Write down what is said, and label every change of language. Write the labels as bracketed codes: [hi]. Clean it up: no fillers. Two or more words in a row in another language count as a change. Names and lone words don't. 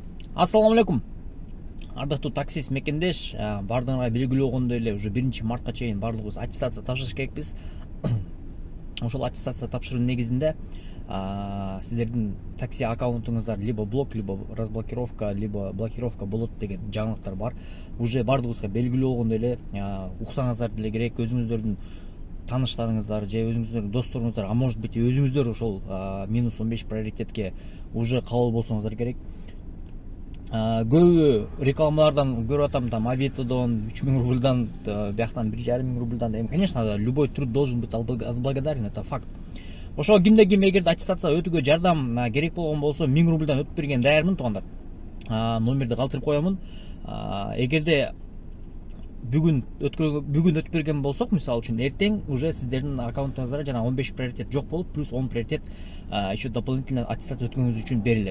[ar] Ассаламу алейкум. [ky] Ардактуу таксист мекендеш, бардыгыңарга белгилүү болгондой эле уже 1 мартка чейин баардыгыбыз аттестация тапшырыш керекпиз. Ошол аттестация тапшыруу негизинде сиздердин такси аккаунтуңуздар [ru] либо блок, либо разблокировка, либо блокировка [ky] болот деген жаңылыктар бар. Уже баардыгыбызга белгилүү болгондой эле уксаңыздар деле керек, өзүңүздөрдүн тааныштарыңыздар же өзүңүздөрдүн досторуңуздар, [ru] а может быть [ky] өзүңүздөр ошол -15 приоритетке уже кабыл болсоңуздар керек. Көбү рекламалардан көрүп атам, там Авитодон 3000 рубльдан, бияктан 1,5 рубльдан. [ru] Конечно, любой труд должен быть отблагодарен, это факт. [ky] Ошо кимде ким эгерде аттестация өтүүгө жардам керек болгон болсо 1000 рубльдан өтүп берген даярмын туугандар. Номерди калтырып коёмун. Эгерде бүгүн өтүп берген болсок, мисалы үчүн эртең уже сиздердин аккаунтуңуздарга жана 15 приоритет жок болуп, плюс 10 приоритет [ru] еще дополнительно [ky] аттестация өткөнүңүз үчүн берилет.